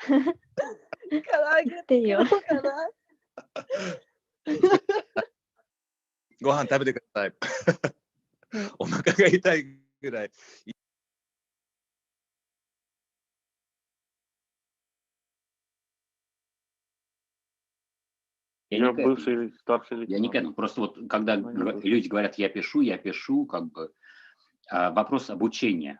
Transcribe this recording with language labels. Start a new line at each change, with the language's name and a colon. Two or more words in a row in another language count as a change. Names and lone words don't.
Japanese: 唐揚げ作ろうかな。ご飯食べてください。お腹が痛いぐらい。
Russian: Я не к этому. Просто вот когда люди говорят я пишу, как бы вопрос обучения.